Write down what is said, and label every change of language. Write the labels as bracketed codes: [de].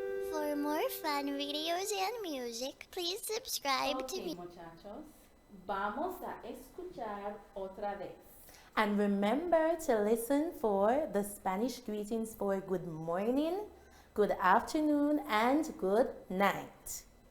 [en] For more fun videos and music, please subscribe to Ok, me. [es] muchachos, vamos a escuchar otra vez. [en] And remember to listen for the Spanish greetings for good morning, good afternoon, and good night.